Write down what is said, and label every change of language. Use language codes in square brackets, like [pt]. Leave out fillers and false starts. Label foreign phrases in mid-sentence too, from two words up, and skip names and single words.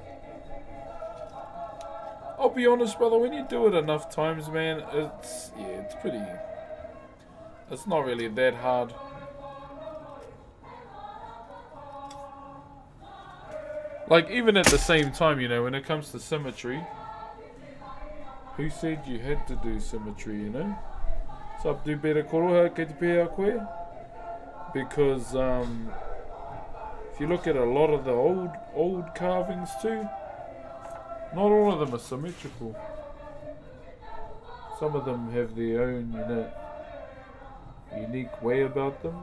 [en] I'll be honest, brother, when you do it enough times, man, it's not really that hard. Like, even at the same time, you know, when it comes to symmetry, who said you had to do symmetry, you know? So, do better [mi] koroha kei te pēa koe? [en] Because, if you look at a lot of the old carvings too, not all of them are symmetrical. Some of them have their own, you know, unique way about them.